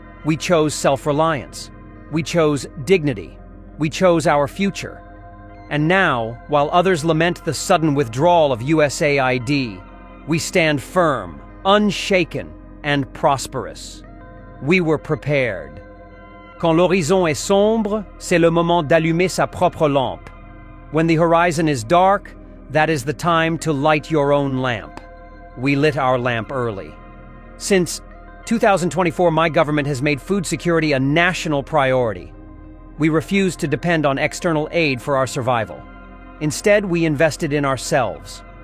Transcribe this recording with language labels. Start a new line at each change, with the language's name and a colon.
English: We chose self-reliance. We chose dignity. We chose our future. And now, while others lament the sudden withdrawal of USAID, we stand firm, unshaken, and prosperous. We were prepared.
French: Quand l'horizon est sombre, c'est le moment d'allumer sa propre lampe.
English: When the horizon is dark, that is the time to light your own lamp. We lit our lamp early. Since 2024, my government has made food security a national priority. We refuse to depend on external aid for our survival. Instead, we invested in ourselves.